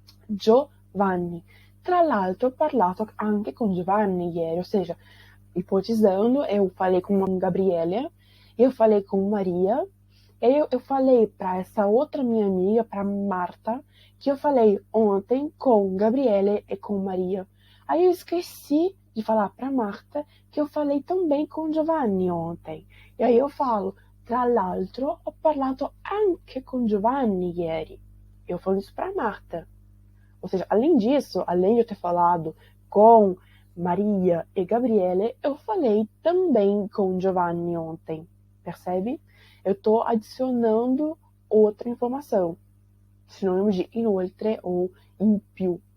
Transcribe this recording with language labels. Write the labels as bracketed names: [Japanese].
[Portuguese] Giovanni. [Italian] Tra l'altro ho parlato anche con Giovanni ieri, [Portuguese] ou seja, hipotizando, eu falei com Gabriele, eu falei com Maria, e aí eu falei para essa outra minha amiga, para Marta, que eu falei ontem com Gabriele e com Maria. Aí eu esqueci de falar para Marta que eu falei também com Giovanni ontem. E aí eu falo, [Italian] tra l'altro ho parlato anche con Giovanni ieri. [Portuguese] Eu falo isso para Marta. Ou seja, além disso, além de eu ter falado com Maria e Gabriele, eu falei também com Giovanni ontem. Percebe? Eu estou adicionando outra informação. Sinônimo de inoltre ou in più.